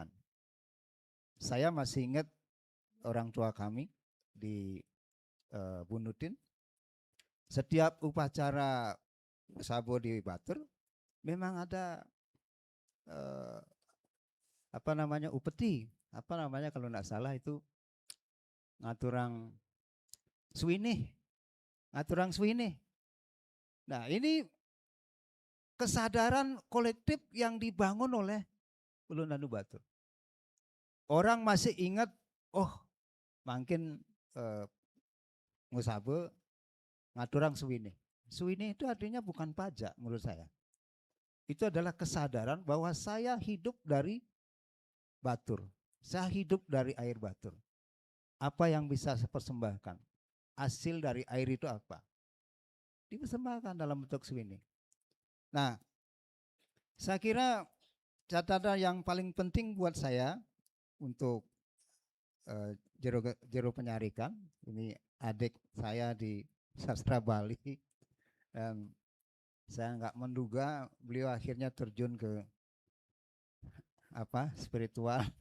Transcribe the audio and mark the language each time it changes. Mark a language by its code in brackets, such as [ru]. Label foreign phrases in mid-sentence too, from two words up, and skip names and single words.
[id] Saya masih ingat orang tua kami di Bunutin, setiap upacara Sabo di Batur memang ada upeti, kalau tidak salah itu [ban] ngaturang suwinih. [id] Nah, ini kesadaran kolektif yang dibangun oleh Ulun Danu Batur. Orang masih ingat, oh mungkin Ngusabe [ban] ngaturang suwinih. [id] Suwinih itu artinya bukan pajak menurut saya. Itu adalah kesadaran bahwa saya hidup dari Batur. Saya hidup dari air Batur. Apa yang bisa saya persembahkan? Hasil dari air itu apa? Dipersembahkan dalam bentuk suwinih. Nah, saya kira catatan yang paling penting buat saya untuk Jero Penyarikan, ini adik saya di sastra Bali, dan saya nggak menduga beliau akhirnya terjun ke spiritual.